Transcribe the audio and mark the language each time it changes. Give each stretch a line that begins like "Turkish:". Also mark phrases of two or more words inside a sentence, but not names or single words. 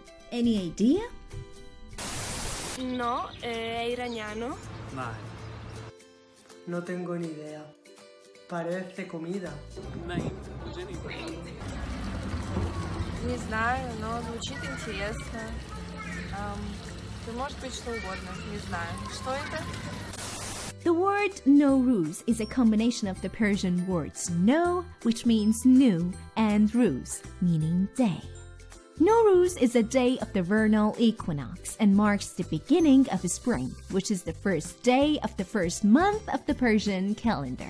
English: Any idea?
Italian: No, è iraniano. Male.
Spanish: No tengo ni idea. Parece comida.
Russian: Не знаю, но звучит интересно. Да может быть что угодно, не знаю. Что это?
English: The word Nowruz is a combination of the Persian words no, which means new, and ruz, meaning day. Nowruz is a day of the vernal equinox and marks the beginning of spring, which is the first day of the first month of the Persian calendar.